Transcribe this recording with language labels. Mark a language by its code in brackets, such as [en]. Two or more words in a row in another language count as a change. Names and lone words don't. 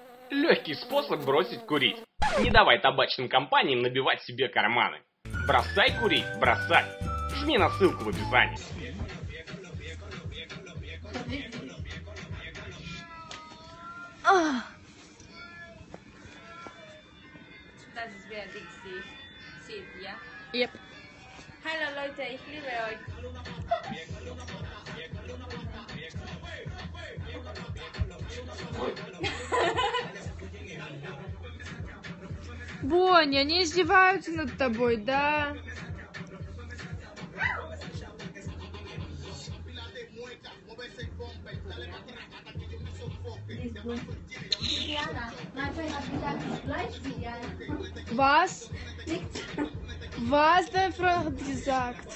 [ru] Легкий способ бросить курить. Не давай табачным компаниям набивать себе карманы. Бросай курить, бросай. Жми на ссылку в описании. [de] Das werde ich sehen, ja? [en] Yep. [de] Hallo Leute, ich liebe euch. [ru] Бонни, они издеваются над тобой, да? [de] Was? Was dein Freund hat gesagt?